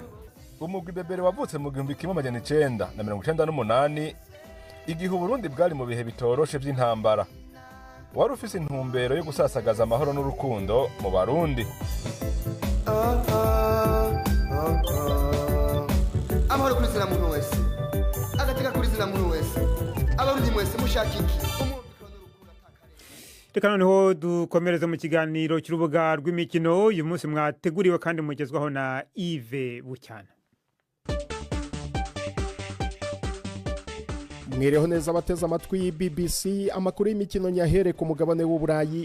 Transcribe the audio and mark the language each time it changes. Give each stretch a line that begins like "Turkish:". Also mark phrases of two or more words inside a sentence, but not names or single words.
Rundi: Umugwi Bebere wavutse mu 1998 igihe Burundi bwari mu bihe bitoroshe by'intambara. Wari ufise intumbero yo gusasagaza amahoro n'urukundo mu Barundi. Amahoro kuri zina muntu wese agateka kuri zina muntu wese abarundi mwese mushakiki.
Kinyarwanda: Reka noneho dukomereze mu kiganiro cy'urubuga rw'imikino uyu munsi mwateguriwe kandi mugezwaho na Yves Bucyana. Mu mwireho neza abateze amatwi BBC. Amakuru y'imikino nyahere ku mugabane w'Uburayi.